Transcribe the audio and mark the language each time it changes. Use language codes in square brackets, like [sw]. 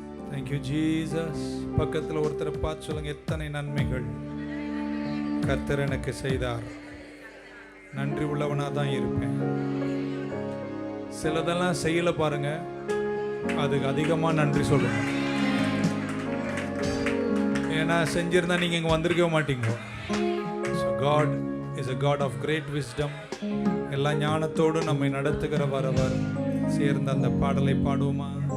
[en] Thank you Jesus. [ta] பக்கத்தில் ஒருத்தரை பார்த்து சொல்லுங்க, எத்தனை நன்மைகள் கர்த்தர் எனக்கு செய்தார். நன்றி உள்ளவனாக தான் இருப்பேன். சிலதெல்லாம் செய்யல பாருங்க, அதுக்கு அதிகமாக நன்றி சொல்லுங்க. ஏன்னா செஞ்சிருந்தா நீங்க இங்க வந்திருக்கவே மாட்டீங்க. [en] So God is a God of great wisdom. [ta] எல்லா ஞானத்தோடு நம்மை நடத்துகிற வரவர். சேர்ந்த அந்த பாடலை பாடுவோமா?